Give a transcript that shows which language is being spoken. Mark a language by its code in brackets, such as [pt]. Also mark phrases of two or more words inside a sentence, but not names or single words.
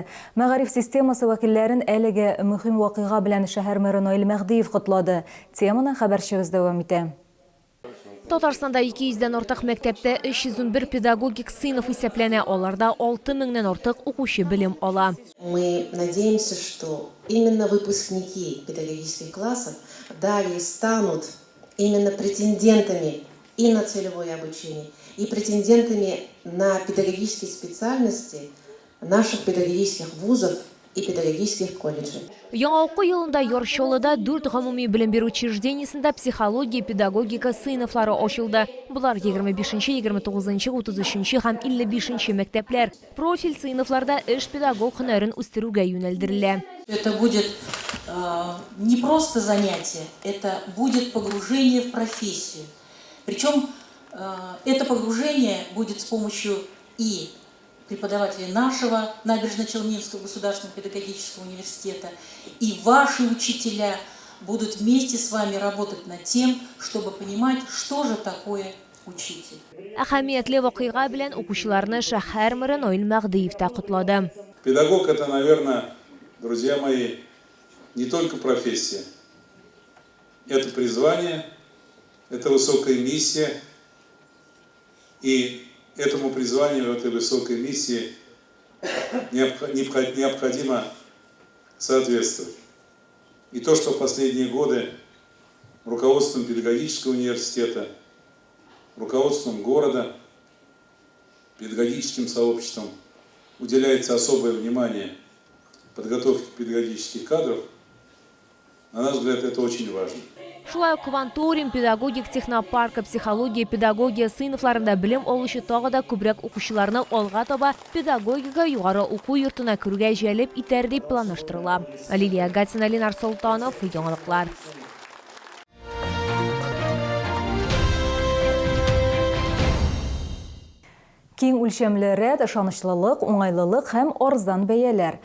[tt] Мәгариф системасы вәкилләрен әлеге мөһим вакыйга белән шәһәр мэры Наил Мәгъдиев котлады. Теманы хәбәрчебез дәвам итә. Татарстанда 200-дән артык мәктәптә 301 педагогик сыйныф исәпләнә, аларда 6000-нән артык укучы белем ала. [ru] Мы надеемся, что именно выпускники педагогических классов далее станут именно претендентами и на целевое обучение, и претендентами на педагогические специальности наших педагогических вузов и педагогических колледжей. [tt] Яңа уку елында Чаллыда 4 гомуми белем бирү учреждениесендә психология, педагогика сыйныфлары ачылды. Булар 25, 29, 33 һәм 55 мәктәпләр. Профиль сыйныфларда эш педагог һөнәрен үстерүгә юнәлдерелә. [ru] Это будет не просто занятие, это будет погружение в профессию. Причем это погружение будет с помощью и преподавателей нашего Набережно-Челнинского государственного педагогического университета, и ваши учителя будут вместе с вами работать над тем, чтобы понимать, что же такое учитель. [tt] Әһәмиятле вакыйга белән укучыларны шәһәр мэры Наил Мәгъдиев та котлады. [ru] Педагог — это, наверное, друзья мои, не только профессия. Это призвание, это высокая миссия. И этому призванию, этой высокой миссии необходимо соответствовать. И то, что в последние годы руководством педагогического университета, руководством города, педагогическим сообществом уделяется особое внимание подготовке педагогических кадров, на наш взгляд, это очень важно. [tt] Шулай кванториум, педагогик технопарка, психология, педагогия сыйныфларында билим алучы тагы да күбрәк укучыларны алга таба педагогика югары уку йортына кергә җәлеп итәр дип планлаштырыла. Лилия Гатина, Ленар Солтанов, яңалыклар. Киң үлчәмле рәт, ышанычлылык, уңайлылык һәм арзан бәяләр.